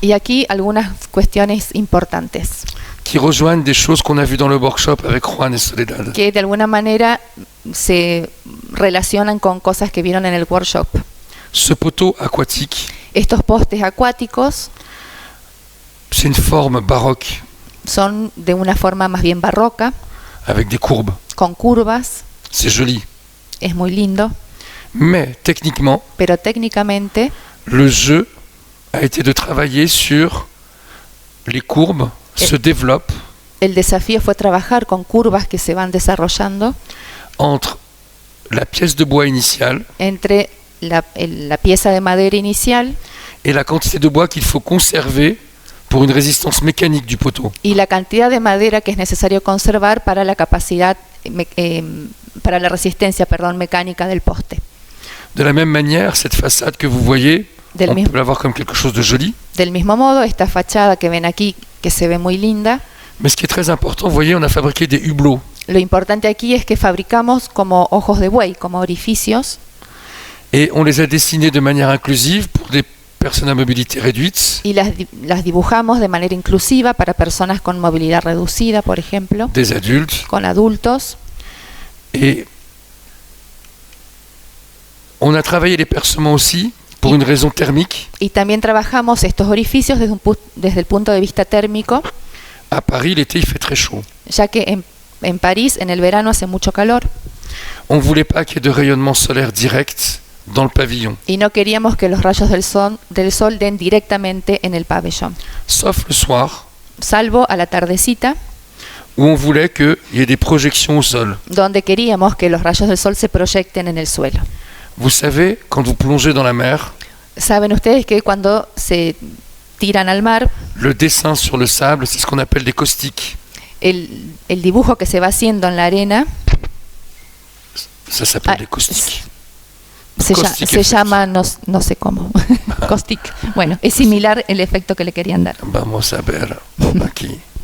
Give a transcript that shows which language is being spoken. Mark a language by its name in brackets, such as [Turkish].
[Spanish] Y aquí algunas cuestiones importantes [French] qui rejoignent des choses qu'on a vues dans le workshop avec Juan et Soledad. [Spanish] que de alguna manera se relacionan con cosas que vieron en el workshop. [French] Ce poteau aquatique, [Spanish] Estos postes acuáticos [French] c'est une forme baroque [Spanish] son de una forma más bien barroca, [French] avec des courbes. [Spanish] con curvas, [French] C'est joli. [Spanish] es muy lindo, [French] Mais techniquement, [Spanish] pero técnicamente [French] le jeu a été de travailler sur les courbes se développent [Spanish] el desafío fue trabajar con curvas que se van desarrollando [French] entre la pièce de bois initiale [Spanish] entre la pieza de madera inicial [French] et la quantité de bois qu'il faut conserver pour une résistance mécanique du poteau. [Spanish] y la cantidad de madera que es necesario conservar para la capacidad, para la resistencia, mecánica del poste. [French] De la même manière, cette façade que vous voyez, [Spanish] Del [French] on [Spanish] mismo- [French] peut la voir comme quelque chose de joli. [Spanish] Del mismo modo, esta fachada que ven aquí, que se ve muy linda, [French] Mais ce qui est très important, vous voyez, on a fabriqué des hublots. [Spanish] lo importante aquí es que fabricamos como ojos de buey, como orificios, [French] Et on les a dessinés de manière inclusive pour des personnes à mobilité réduite, [Spanish] y las dibujamos de manera inclusiva para personas con movilidad reducida, por ejemplo, [French] des adultes, [Spanish] con adultos. [French] et on a travaillé les percements aussi pour une raison thermique. [Spanish] Y también trabajamos estos orificios desde el punto de vista térmico, [French] À Paris, l'été, il fait très chaud. [Spanish] ya que en París en el verano hace mucho calor [French] On ne voulait pas qu'il y ait de rayonnement solaire direct dans le pavillon, [Spanish] y no queríamos que los rayos del sol den directamente en el pabellón, [French] sauf le soir, [Spanish] salvo a la tardecita, [French] où on voulait qu'il y ait des projections au sol. [Spanish] donde queríamos que los rayos del sol se proyecten en el suelo. [French] Vous savez, quand vous plongez dans la mer, [Spanish] Saben ustedes que cuando se tiran al mar, [French] le dessin sur le sable, c'est ce qu'on appelle des caustiques. [Spanish] el dibujo que se va haciendo en la arena [French] Ça s'appelle Ah, des caustiques. [Spanish] se [English] Caustic effect. [Spanish] llama, no sé cómo, caustic. Bueno, es similar el efecto que le querían dar. Vamos a ver aquí.